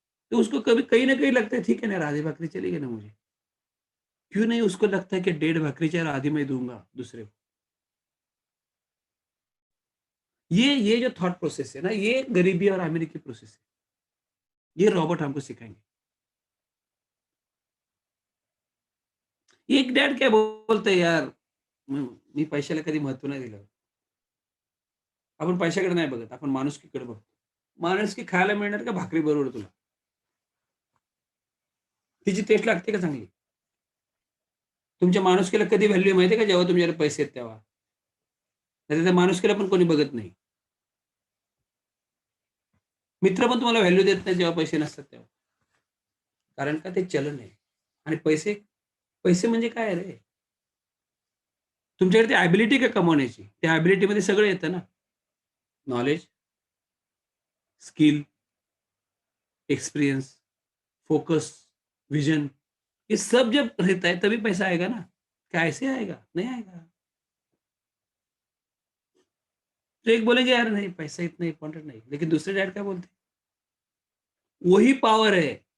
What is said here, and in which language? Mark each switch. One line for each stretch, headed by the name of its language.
Hindi: तो उसको कभी कहीं न कहीं लगता है ठीक है ना यार आधी भाकरी चलेगी ना मुझे। क्यों नहीं उसको लगता है कि डेढ़ भाकरी चाहिए और आधी मैं दूँगा दूसरे को। ये जो थॉट प्रोसेस है ना, ये गरीबी और अमीरी की प्रोसेस है। ये रॉबर्ट हमको सिखाएँगे।
Marathi: एक डैड काय बोलतंय यार, मी पैशाला कधी महत्त्व नाही दिलं. आपण पैशाकडे नाही बघत, आपण माणुसकीकडे बघतो. माणुसकी खायला मिळणार का भाकरीबरोबर तुला? तिची टेस्ट लागते का चांगली? तुमच्या माणुसकीला कधी व्हॅल्यू माहिती आहे का जेव्हा तुमच्याकडे पैसे आहेत तेव्हा. नाहीतर त्या माणुसकीला पण कोणी बघत नाही. मित्र पण तुम्हाला व्हॅल्यू देत नाही जेव्हा पैसे नसतात तेव्हा. कारण का ते चलन आहे. आणि पैसे पैसे म्हणजे काय रे? तुमच्याकडे ती एबिलिटी का कमवण्याची? त्या एबिलिटीमध्ये सगळं येतं ना.
Hindi: Knowledge, skill, experience, focus, vision ये सब जब रहता है तभी पैसा आएगा ना। क्या ऐसे आएगा? नहीं आएगा। तो एक बोलेंगे यार नहीं पैसा इतना इम्पोर्टेंट नहीं, लेकिन दूसरे डैड क्या बोलते हैं? वही पावर है।